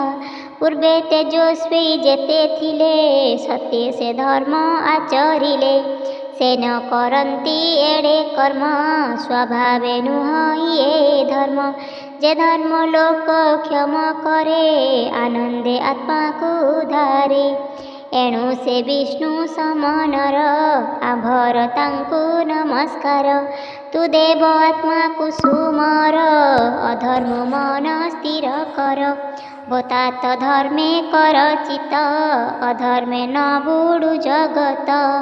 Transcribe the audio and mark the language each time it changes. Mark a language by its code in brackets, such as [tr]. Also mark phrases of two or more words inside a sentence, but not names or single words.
[or] ପୂର୍ବେ ତେଜସ୍ୱୀ ଯେତେ ଥିଲେ ସତ୍ୟ ସେ ଧର୍ମ ଆଚରିଲେ ସେ ନ କରନ୍ତି ଏଡ଼େ କର୍ମ ସ୍ୱଭାବେ ନୁହ ଏ ଧର୍ମ ଯେ ଧର୍ମ ଲୋକ କ୍ଷମ କରେ ଆନନ୍ଦେ ଆତ୍ମାକୁ ଧରେ ଏଣୁ ସେ ବିଷ୍ଣୁ ସମନର ଆଭର ତାଙ୍କୁ ନମସ୍କାର। ତୁ ଦେବ ଆତ୍ମା କୁସୁମର ଅଧର୍ମ ମନ ସ୍ଥିର କର। ଭୂତାତ ଧର୍ମେ କର ଚିତ ଅଧର୍ମେ ନ ବୁଡ଼ୁ ଜଗତ।